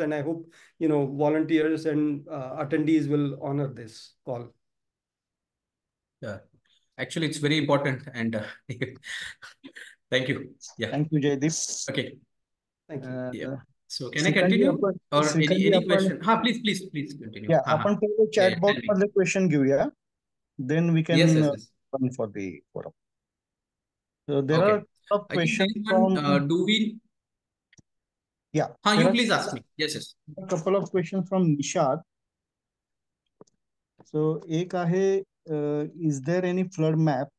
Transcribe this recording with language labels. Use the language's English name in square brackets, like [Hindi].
[English] And I hope, volunteers and attendees will honor this call. Yeah, actually, it's very important. And thank you. Yeah. Thank you, Jaideep. Okay. Thank you. Yeah. So can I continue or any question? Please continue. [Marathi] Yeah, आपण पहिले chat box मध्ये question घेऊया. [English] Then we can run for the forum. So there are a questions from. Do we? Yeah. You please ask me. Yes. A couple of questions from Nishad. So [Marathi] एक आहे, [English] is there any flood map?